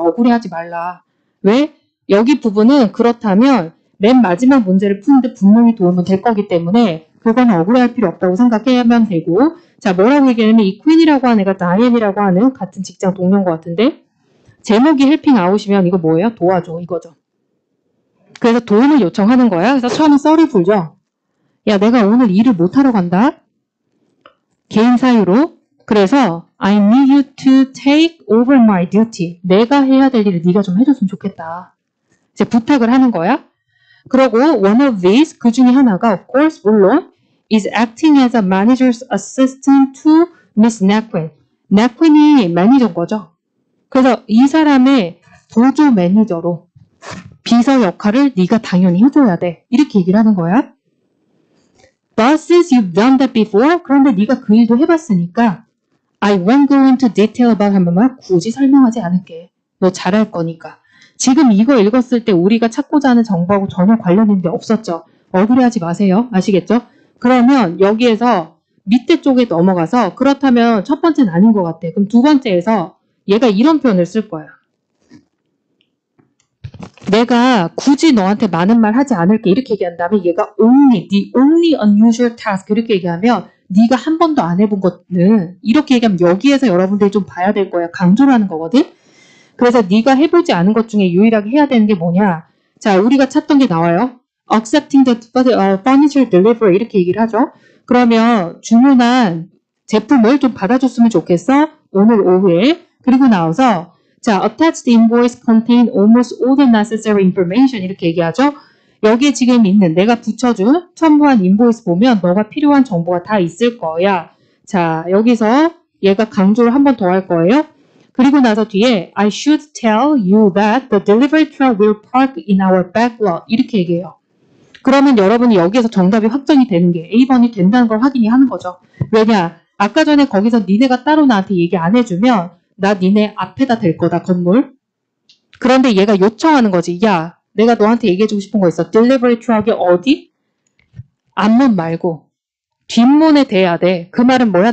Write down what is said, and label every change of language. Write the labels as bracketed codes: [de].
[ko] 억울해하지 말라. 왜? 여기 부분은 그렇다면 맨 마지막 문제를 푸는데 분명히 도움은 될 거기 때문에 그거는 억울해할 필요 없다고 생각하면 되고 자, 뭐라고 얘기하냐면 이 퀸이라고 하는 애가 다이앤이라고 하는 같은 직장 동료인 것 같은데 제목이 헬핑 아웃이면 이거 뭐예요? 도와줘 이거죠. 그래서 도움을 요청하는 거야. 그래서 처음에 썰을 풀죠. 야, 내가 오늘 일을 못하러 간다. 개인 사유로. 그래서 [en] I need you to take over my duty. [ko] 내가 해야 될 일을 네가 좀 해줬으면 좋겠다. 이제 부탁을 하는 거야. 그리고 [en] one of these, [ko] 그 중에 하나가 [en] of course, [ko] 물론 [en] is acting as a manager's assistant to Miss Naquin. [ko] Naquin이 매니저인 거죠. 그래서 이 사람의 보조 매니저로 비서 역할을 네가 당연히 해줘야 돼. 이렇게 얘기를 하는 거야. [en] But since you've done that before, [ko] 그런데 네가 그 일도 해봤으니까 [en] I won't go into detail about [ko] 한 번만 굳이 설명하지 않을게. 너 잘할 거니까. 지금 이거 읽었을 때 우리가 찾고자 하는 정보하고 전혀 관련 있는 게 없었죠. 억울해하지 마세요. 아시겠죠? 그러면 여기에서 밑에 쪽에 넘어가서 그렇다면 첫 번째는 아닌 것 같아. 그럼 두 번째에서 얘가 이런 표현을 쓸 거야. 내가 굳이 너한테 많은 말 하지 않을게 이렇게 얘기한 다음에 얘가 [en] the only unusual task [ko] 이렇게 얘기하면 네가 한 번도 안 해본 거는 이렇게 얘기하면 여기에서 여러분들이 좀 봐야 될 거야. 강조를 하는 거거든. 그래서 네가 해보지 않은 것 중에 유일하게 해야 되는 게 뭐냐. 자, 우리가 찾던 게 나와요. [en] Accepting the furniture delivery [ko] 이렇게 얘기를 하죠. 그러면 주문한 제품을 좀 받아줬으면 좋겠어. 오늘 오후에. 그리고 나와서 자, [en] attached invoice contain almost all the necessary information [ko] 이렇게 얘기하죠. 여기에 지금 있는 내가 붙여준 첨부한 인보이스 보면 너가 필요한 정보가 다 있을 거야. 자, 여기서 얘가 강조를 한 번 더 할 거예요. 그리고 나서 뒤에 [en] I should tell you that the delivery truck will park in our back lot [ko] 이렇게 얘기해요. 그러면 여러분이 여기에서 정답이 확정이 되는 게 A번이 된다는 걸 확인이 하는 거죠. 왜냐? 아까 전에 거기서 니네가 따로 나한테 얘기 안 해주면 나 니네 앞에다 댈 거다 건물. 그런데 얘가 요청하는 거지. 야, 내가 너한테 얘기해주고 싶은 거 있어. 딜리버리 트럭이 어디? 앞문 말고 뒷문에 대야 돼. 그 말은 뭐야?